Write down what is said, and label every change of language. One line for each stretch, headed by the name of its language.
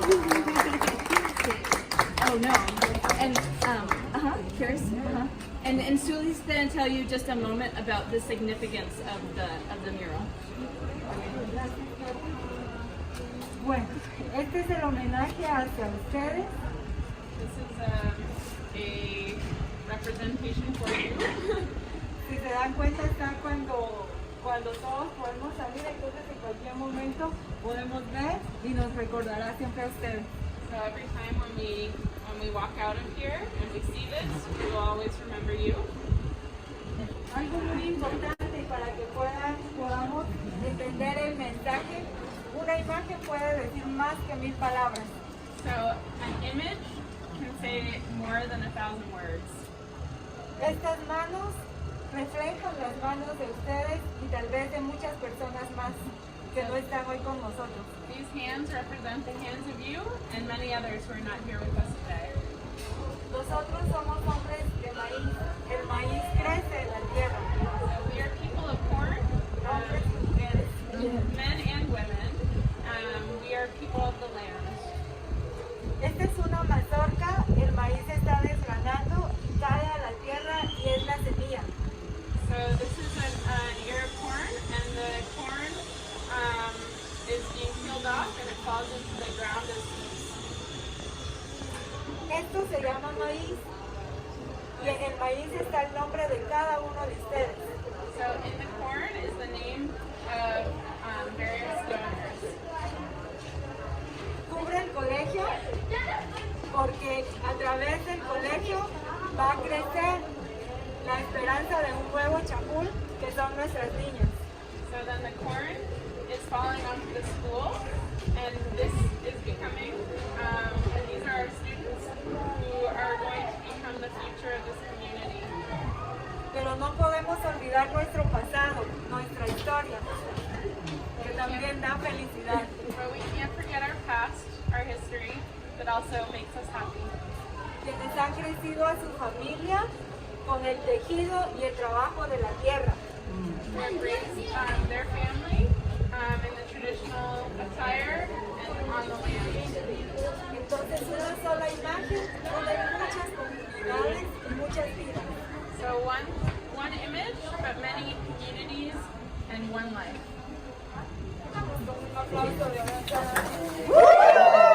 English: Oh no, and Chris, and Suli's going to tell you just a moment about the significance of the mural.
Spanish: Bueno, este es el homenaje hacia ustedes.
English: This is a representation for you.
Spanish: Si se dan cuenta, está cuando todos podemos salir, entonces en cualquier momento podemos ver y nos recordará siempre a ustedes.
English: So every time when we walk out of here and we see this, we will always remember you.
Spanish: Algo muy importante para que podamos entender el mensaje. Una imagen puede decir más que 1000 palabras.
English: So an image can say more than 1,000 words.
Spanish: Estas manos reflejan las manos de ustedes y tal vez de muchas personas más que no están hoy con nosotros.
English: These hands represent the hands of you and many others who are not here with us today.
Spanish: Nosotros somos hombres de maíz. El maíz crece en la tierra.
English: So we are people of corn,
Spanish: Hombres y mujeres.
English: men and women. We are people of the land.
Spanish: Esta es una mazorca. El maíz está desgranando y cae a la tierra y es la semilla.
English: So this is an ear of corn, and the corn is being peeled off and it falls into the ground as seeds.
Spanish: Esto se llama maíz. Y en el maíz está el nombre de cada uno de ustedes.
English: So in the corn is the name of various donors.
Spanish: Cubre el colegio porque a través del colegio va a crecer la esperanza de un nuevo Chajul, que son nuestras niñas.
English: So then the corn is falling onto the school, and this is becoming, and these are our students who are going to become the future of this community.
Spanish: Pero no podemos olvidar nuestro pasado, nuestra historia, que también da felicidad.
English: But we can't forget our past, our history, that also makes us happy.
Spanish: Quienes han crecido a su familia con el tejido y el trabajo de la tierra.
English: Who have raised their family in the traditional attire and on the land.
Spanish: Entonces una sola imagen une muchas comunidades y muchas vidas.
English: So one image, but many communities and one life.
Spanish: Un aplauso de avanzada.